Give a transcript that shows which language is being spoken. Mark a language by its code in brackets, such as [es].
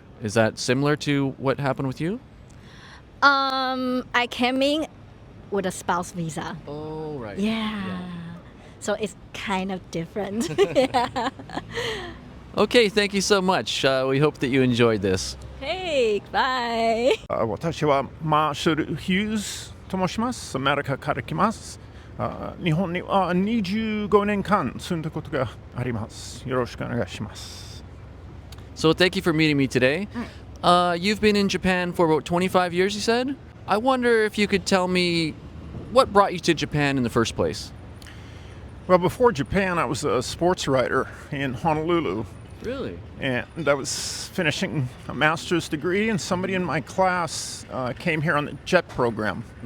[en] Is that similar to what happened with you? I came in with a spouse visa. Oh, right. Yeah. So it's kind of different. Okay, thank you so much. We hope that you enjoyed this. Hey, bye. [ja] 私はマーシャル・ヒューズと申します。アメリカから来ます。日本には25年間住んだことがあります。よろしくお願いします。 [en] So thank you for meeting me today. You've been in Japan for about 25 years, you said? I wonder if you could tell me what brought you to Japan in the first place? Well, before Japan, I was a sports writer in Honolulu. Really? And I was finishing a master's degree, and somebody in my class came here on the JET program.